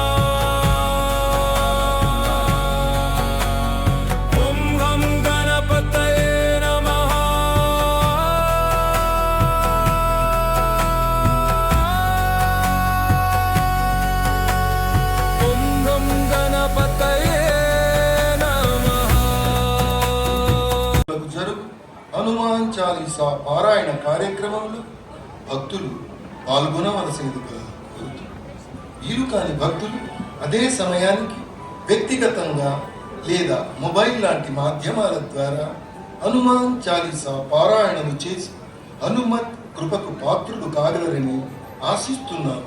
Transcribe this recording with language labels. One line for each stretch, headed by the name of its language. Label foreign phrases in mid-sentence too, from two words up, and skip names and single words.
Sanskrit: ॐ गं गणपतये नमः। ॐ गं गणपतये नमः।
Telugu: జరుగు హనుమాన్ చాలీసా పారాయణ కార్యక్రమంలో భక్తులు పాల్గొనవలసిందిగా కోరుతూ వీలు కాని భక్తులు అదే సమయానికి వ్యక్తిగతంగా లేదా మొబైల్ లాంటి మాధ్యమాల ద్వారా హనుమాన్ చాలీసా పారాయణలు చేసి హనుమత్ కృపకు పాత్రులు కాగలరని ఆశిస్తున్నారు.